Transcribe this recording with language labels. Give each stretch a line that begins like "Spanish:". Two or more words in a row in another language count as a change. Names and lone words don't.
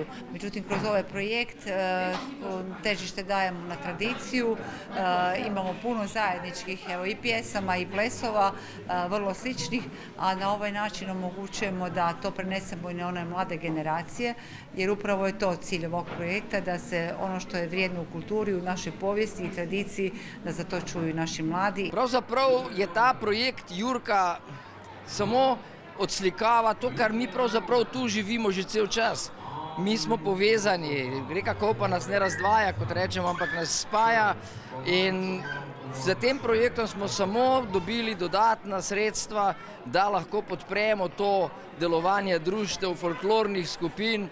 Croatian: Međutim, kroz ovaj projekt težište dajemo na tradiciju, imamo puno zajedničkih i pjesama i plesova, vrlo sličnih, a na ovaj način omogućujemo da to prenesemo i na one mlade generacije, jer upravo je to cilj ovog projekta, da se ono što je vrijedno u kulturi, u našoj povijesti i tradiciji, da za to čuju naši mladi.
Slovenian: Pravzaprav je ta projekt Jurka samo odslikava to, kar mi pravzaprav tu živimo že cel čas. Mi smo povezani, reka Kopa nas ne razdvaja, kot rečemo, ampak nas spaja, in za tem projektom smo samo dobili dodatna sredstva, da lahko podpremo to delovanje društev, folklornih skupin.